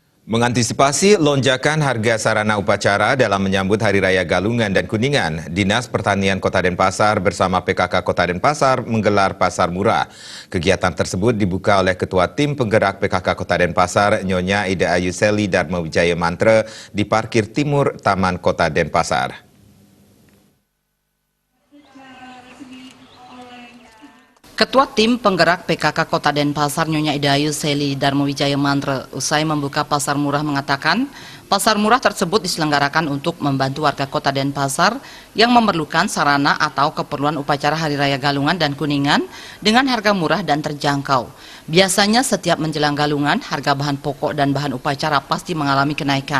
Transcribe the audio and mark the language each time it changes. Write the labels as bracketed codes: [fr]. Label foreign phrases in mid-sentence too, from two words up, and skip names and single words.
[id] Mengantisipasi lonjakan harga sarana upacara dalam menyambut Hari Raya Galungan dan Kuningan, Dinas Pertanian Kota Denpasar bersama PKK Kota Denpasar menggelar pasar murah. Kegiatan tersebut dibuka oleh Ketua Tim Penggerak PKK Kota Denpasar, Nyonya Ida Ayu Seli Dharma Wijaya Mantra di parkir timur Taman Kota Denpasar. Ketua Tim Penggerak PKK Kota Denpasar Nyonya Ida Ayu Seli Dharma Wijaya Mantra usai membuka pasar murah mengatakan, pasar murah tersebut diselenggarakan untuk membantu warga Kota Denpasar yang memerlukan sarana atau keperluan upacara Hari Raya Galungan dan Kuningan dengan harga murah dan terjangkau. Biasanya setiap menjelang Galungan, harga bahan pokok dan bahan upacara pasti mengalami kenaikan.